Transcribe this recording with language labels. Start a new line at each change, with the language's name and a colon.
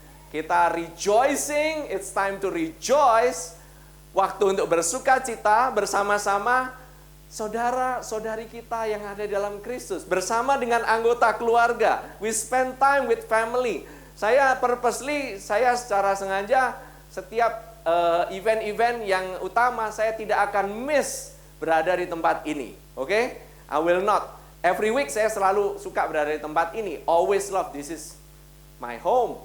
Indonesian: Kita
English: rejoicing, it's time to rejoice.
Indonesian: Waktu untuk bersuka cita bersama-sama saudara-saudari kita yang ada dalam Kristus, bersama dengan anggota keluarga.
English: We spend time with family.
Indonesian: Saya secara sengaja setiap event-event yang utama saya tidak akan miss berada di tempat ini. Oke?
English: I will not. Every week
Indonesian: saya selalu suka berada di tempat ini.
English: Always love, this is my home.